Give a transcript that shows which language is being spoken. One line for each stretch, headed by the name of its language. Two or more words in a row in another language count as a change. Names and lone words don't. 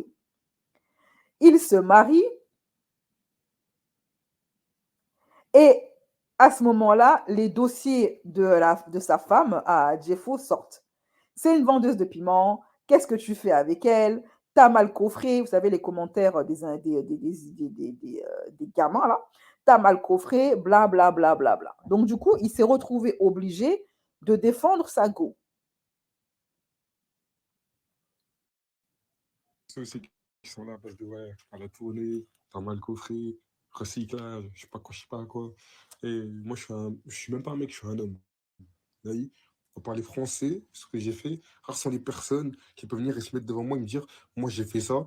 French: Ils se marient et à ce moment-là, les dossiers de sa femme à Jeffo sortent. C'est une vendeuse de piment. Qu'est-ce que tu fais avec elle? T'as mal coffré. Vous savez, les commentaires des gamins, là. T'as mal coffré, bla, bla, bla, bla, bla. Donc, du coup, il s'est retrouvé obligé de défendre sa go. Ceux aussi qui sont là parce que, ouais, à la tournée, t'as mal coffré, recyclage, je sais pas quoi. Et moi, je suis même pas un mec, je suis un homme. Vous voyez, pour parler français, ce que j'ai fait, rares sont les personnes qui peuvent venir et se mettre devant moi et me dire, moi, j'ai fait ça.